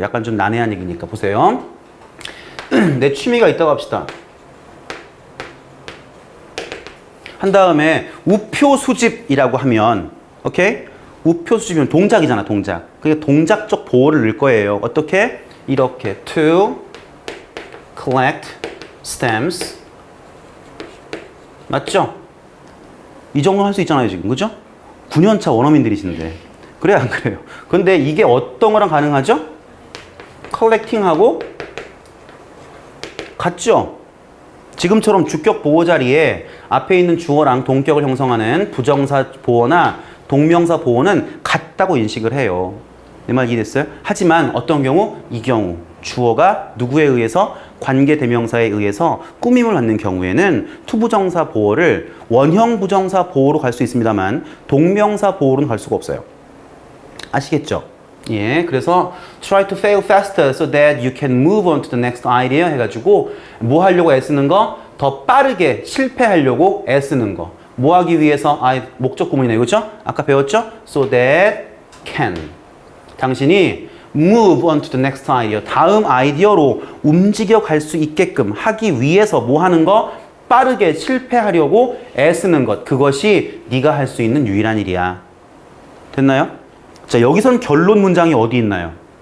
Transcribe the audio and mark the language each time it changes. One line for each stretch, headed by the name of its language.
Korean: 약간 좀 난해한 얘기니까 보세요. 내 취미가 있다고 합시다. 한 다음에 우표 수집이라고 하면, 오케이? 우표 수집이면 동작이잖아, 동작. 그게 동작적 보호를 넣을 거예요. 어떻게? 이렇게
English: to collect stamps.
Korean: 맞죠? 이 정도 할 수 있잖아요, 지금. 그죠? 9년차 원어민들이신데. 그래요, 안 그래요? 근데 이게 어떤 거랑 가능하죠? 컬렉팅하고 같죠? 지금처럼 주격 보호 자리에 앞에 있는 주어랑 동격을 형성하는 부정사 보어나 동명사 보어는 같다고 인식을 해요. 내 말 이해됐어요? 하지만 어떤 경우? 이 경우 주어가 누구에 의해서? 관계대명사에 의해서 꾸밈을 받는 경우에는 투부정사 보어를 원형 부정사 보어로 갈 수 있습니다만 동명사 보어로는 갈 수가 없어요. 아시겠죠? 예, 그래서
English: try to fail faster so that you can move on to the next idea
Korean: 해가지고 뭐 하려고 애쓰는 거? 더 빠르게 실패하려고 애쓰는 거. 뭐 하기 위해서? 목적 구문이네요. 그죠? 아까 배웠죠?
English: so that can.
Korean: 당신이
English: move on to the next idea.
Korean: 다음 아이디어로 움직여 갈 수 있게끔 하기 위해서 뭐 하는 거? 빠르게 실패하려고 애쓰는 것. 그것이 네가 할 수 있는 유일한 일이야. 됐나요? 자, 여기선 결론 문장이 어디 있나요?